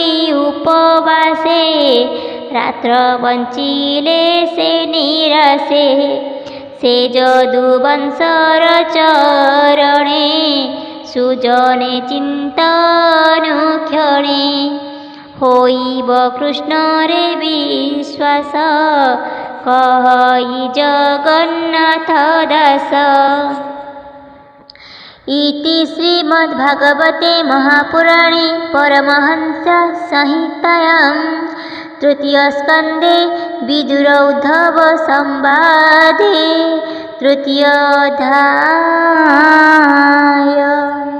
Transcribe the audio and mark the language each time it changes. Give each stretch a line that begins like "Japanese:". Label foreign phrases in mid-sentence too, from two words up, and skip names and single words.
Odia: ଉପବାସେ ରାତ୍ର ବଞ୍ଚିଲେ ସେ ନିରାସେ ସେ ଯଦୁବଂଶର ଚରଣେ ସୁଜନେ ଚିନ୍ତନୁକ୍ଷଣେ ହୋଇବ କୃଷ୍ଣରେ ବିଶ୍ୱାସ କହି ଜଗନ୍ନାଥ ଦାସ।
Sanskrit: इति श्रीमद्भागवते महापुराणे परमहंस संहितायां तृतीयस्कन्धे विदुर उद्धव संवादे तृतीयोऽध्यायः।